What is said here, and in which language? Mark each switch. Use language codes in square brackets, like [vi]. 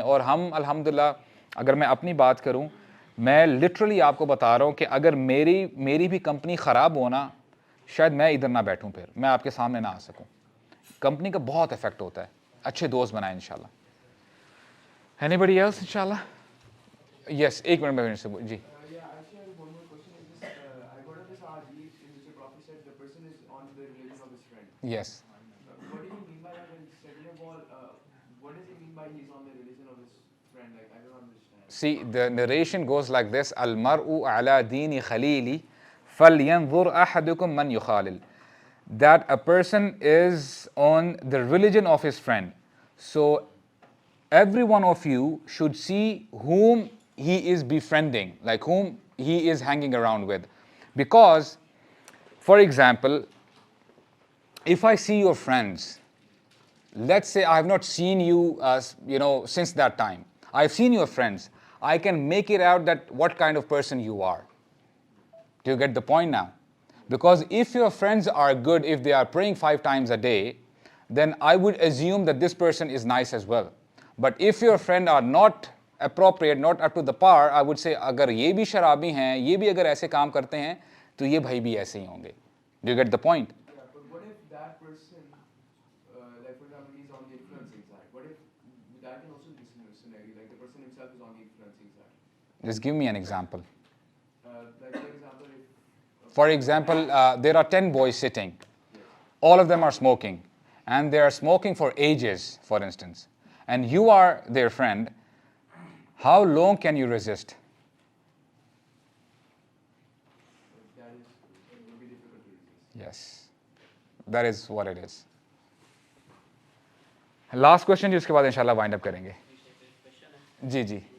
[ur] اور ہم الحمدللہ اگر میں اپنی بات کروں, میں لٹرلی آپ کو بتا رہا ہوں کہ اگر میری بھی کمپنی خراب ہونا, شاید میں ادھر نہ بیٹھوں, پھر میں آپ کے سامنے نہ آ سکوں. کمپنی کا بہت افیکٹ ہوتا ہے. اچھے دوست بنائیں انشاءاللہ. [en] anybody else [ur] انشاءاللہ؟ یس, ایک منٹ میں سے جی. [en] Yeah, actually, I have one more question. Is this, I got this hadith in which the Prophet said the person is on the religion of his friend. Yes. What do you mean by that? And second of all, what does he mean by he's on the religion of his friend? Like, I don't understand. See, the narration goes like this: [ar] Al-mar'u ala dini khalili, falyanzur ahadukum man yukhalil. [en] That a person is on the religion of his friend. So every one of you should see whom he is befriending, like whom he is hanging around with. Because, for example, if I see your friends, let's say I have not seen you, since that time. I've seen your friends. I can make it out that what kind of person you are. Do you get the point now? Because if your friends are good, if they are praying 5 times a day, then I would assume that this person is nice as well. But if your friends are not appropriate, not up to the par, I would say [ur] اگر یہ بھی شرابی ہیں, یہ بھی اگر ایسے کام کرتے ہیں, تو یہ بھائی بھی ایسے ہی ہوں گے. [en] Do you get the point? Yeah, but what if that person, like for example, he's on the influencing side? What if that can also be scenario, like the person himself is on the influencing side? Just give me an example. Like For example, there are 10 boys sitting. All of them are smoking. And they are smoking for ages, for instance. And you are their friend. How long can you resist? that is, it will be difficult to resist. Yes. That is what it is. Last question, [ur] جس کے بعد انشاءاللہ وائنڈ اپ کریں گے. جی جی.